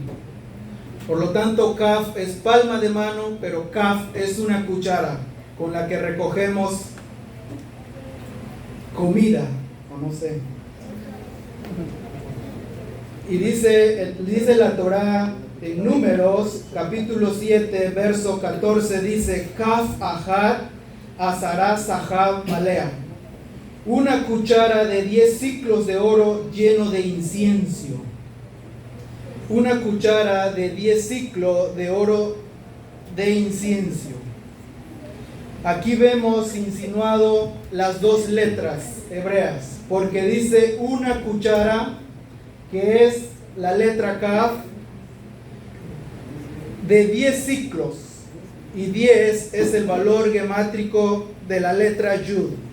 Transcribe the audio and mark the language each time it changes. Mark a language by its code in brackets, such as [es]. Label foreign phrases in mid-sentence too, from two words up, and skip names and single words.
[es] Por lo tanto, Kaf es palma de mano, pero Kaf es una cuchara con la que recogemos comida, o no sé. Y dice la Torá en Números, capítulo 7, verso 14, dice: [he] כף אחת עשרה זהב מלאה. [es] Una cuchara de 10 ciclos de oro lleno de incienso. Una cuchara de 10 ciclos de oro de incienso. Aquí vemos insinuado las dos letras hebreas, porque dice una cuchara, que es la letra Kaf, de 10 ciclos, y 10 es el valor gemátrico de la letra Yud.